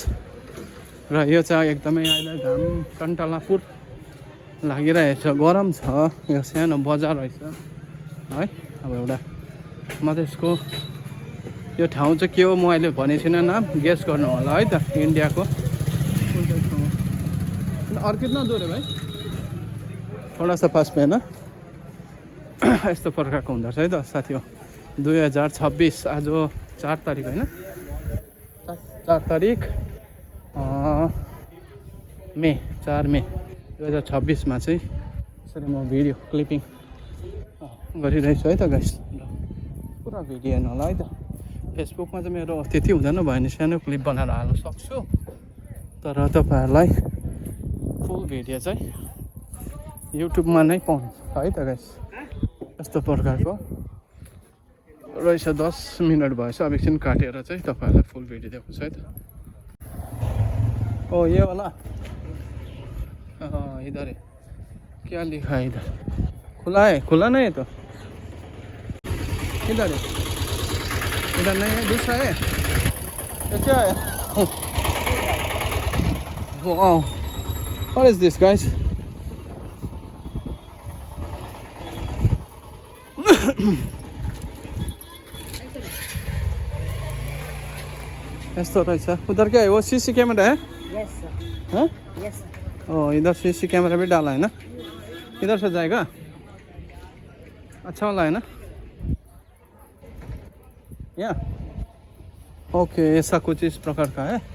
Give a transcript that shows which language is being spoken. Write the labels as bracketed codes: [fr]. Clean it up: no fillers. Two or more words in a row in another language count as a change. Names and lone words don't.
[ne] र यो चाहिँ एकदमै अहिले घाम टन्टलापुर लागिरहेछ, गरम छ। यो सानो बजार रहेछ है। अब एउटा मधेसको यो ठाउँ चाहिँ के हो म अहिले भनेको छुइनँ, नाम गेस गर्नु होला है त। इन्डियाको कुन चाहिँ ठाउँ? अर्किड न दोरे भाइ, [hi] थोडा सा पास में ना। [ne] यस्तो प्रकारको हुँदो रहेछ है त साथी हो। 2026 आज 4 तारिक होइन, 4 तारिक मे 4 मे 2026 मा चाहिँ यसरी म [en] video clipping [ne] गरिरहेछु है त गाइस। पुरा भिडियो हेर्नु होला है त। फेसबुकमा चाहिँ मेरो त्यति हुँदैन, भयो भने सानो क्लिप बनाएर हाल्न सक्छु, तर तपाईँहरूलाई [en] full video [ne] चाहिँ युट्युबमा नै पाउनुहुन्छ है त गाइस। यस्तो प्रकारको रहेछ। 10 मिनट भएछ, अब एकछिन काटेर चाहिँ तपाईँहरूलाई [en] full video [ne] देखाउँछु है त। [hi] ओ ये वाला इधर है, क्या लिखा है इधर? खुला है, खुला नहीं है तो इधर है, इधर नहीं है, दूसरा है। ये क्या है? [en] Wow, what is this guys? [ne] यस्तो रहेछ। [hi] उधर क्या है, वो सीसी कैमरा है? [en] Yes sir. [hi] हाँ? [en] Yes sir. [hi] ओ इधर सीसी कैमरा भी डाला है ना, इधर से जाएगा, अच्छा वाला है ना या? ओके, ऐसा कुछ इस प्रकार का है।